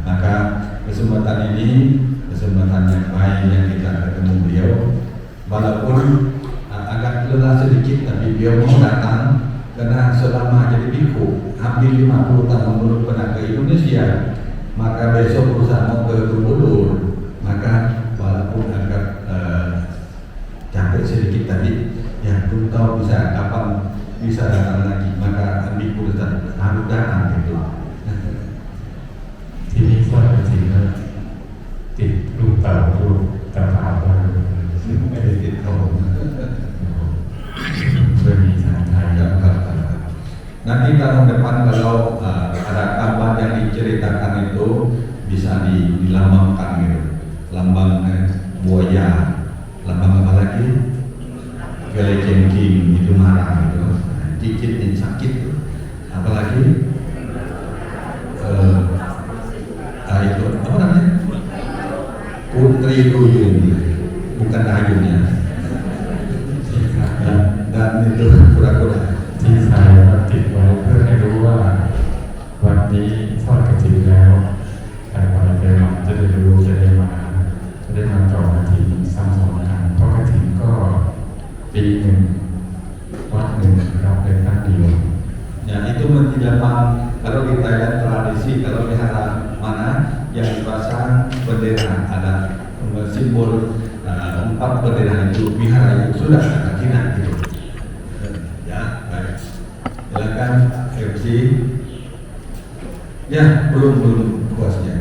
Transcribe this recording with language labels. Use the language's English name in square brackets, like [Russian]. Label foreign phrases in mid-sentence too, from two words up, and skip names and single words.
[Indonesian] Maka kesempatan ini kesempatan yang baik yang kita ketemu beliau, walaupun agak lelah sedikit tapi beliau mau datang karena selama jadi biku hampir 50 tahun belum pernah ke Indonesia. Maka besok berusaha mau ke Borobudur, maka walaupun agak capek sedikit tadi, ya belum tahu bisa kapan bisa datang lagi. Maka biku harus datang gitu. [Thai] ที่นี่ก็เป็นสิ่งที่ติดลูกเต่าลูกตะขาบไว้ซึ่งไม่ได้ติดเขาเพื่อมีทางไทย [Indonesian] Nanti tahun depan kalau ada kabar yang diceritakan itu bisa dilambangkan gitu, lambang buaya, lambang apa lagi? Kelejengking itu marah gitu, cicit yang sakit, apalagi itu apa namanya? Putri Duyung, bukan dayungnya, dan itu kura-kura. [Thai] ที่ไทยติดไว้เพื่อให้รู้ว่าวันนี้ทอดกฐินแล้วใครไปมาจะได้รู้จะได้มาต่อกฐินซ้ำซ้อนกันเพราะกฐินก็ปีหนึ่งวัดหนึ่งเราเป็นครั้งเดียว [Indonesian] Ya itu menjadi kalau di Thailand tradisi kalau wihara mana yang dipasang bendera ada simbol 4 bendera itu wihara itu sudah ada kina gitu. Ya baik. Silakan MC. Ya, belum puasnya.